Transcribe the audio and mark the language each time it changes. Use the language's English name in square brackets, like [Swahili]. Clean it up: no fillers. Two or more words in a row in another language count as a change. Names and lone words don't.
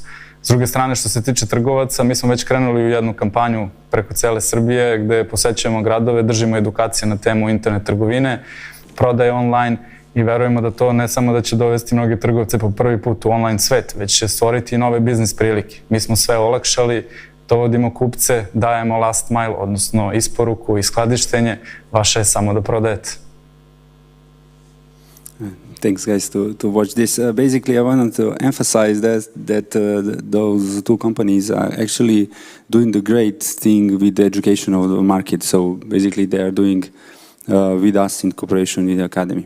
[Serbian] S druge strane, što se tiče trgovaca, mi smo već krenuli u jednu kampanju preko cele Srbije gde posećujemo gradove, držimo edukacije na temu internet trgovine, prodaje online i verujemo da to ne samo da će dovesti mnoge trgovce po prvi put u online svet, već će stvoriti i nove biznis prilike. Mi smo sve olakšali, dovodimo kupce, dajemo [English] last mile, [Serbian] odnosno isporuku i skladištenje, vaše je samo da prodajete. [English] Thanks, guys, to watch this. Basically, I wanted to emphasize that those two companies are actually doing the great thing with the education of the market. So basically, they are doing with us in cooperation with the academy.